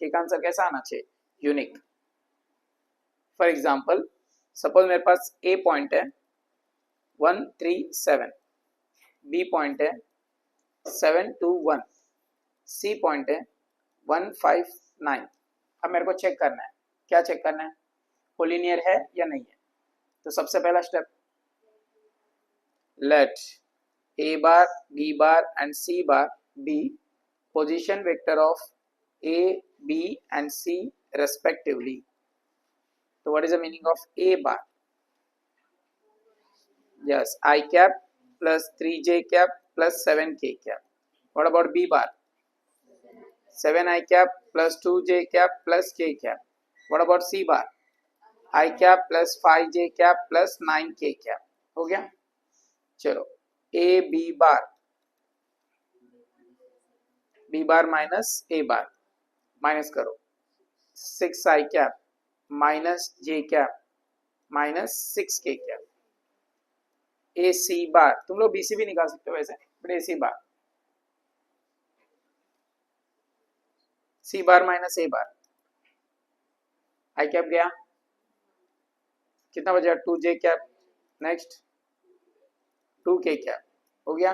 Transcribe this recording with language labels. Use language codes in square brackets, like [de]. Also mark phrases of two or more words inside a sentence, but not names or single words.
[hi] के का आंसर कैसा आना चाहिए, यूनिक। [en] for example suppose [hi] मेरे पास [en] A point [hi] है 137, [en] B point [hi] है 721, [en] C point [hi] है 159। अब मेरे को चेक करना है, क्या चेक करना है, कोलिनियर है या नहीं है। तो सबसे पहला स्टेप, [en] let a bar, b bar and c bar be position vector of a, b and c respectively. So what is the meaning of a bar? Yes, I cap plus 3j cap plus 7k cap. What about b bar? 7i cap plus 2j cap plus k cap. What about c bar? I cap plus 5j cap plus 9k cap. [hi] हो गया, चलो [en] A B bar minus A bar minus करो, 6i cap minus j cap minus 6k cap. A C bar, [hi] तुम लोग बीसी भी निकाल सकते हो वैसे, [en] but A C bar, C bar minus A bar, I cap [hi] गया, कितना बचा, [en] 2j cap, next 2k cap, [hi] हो गया।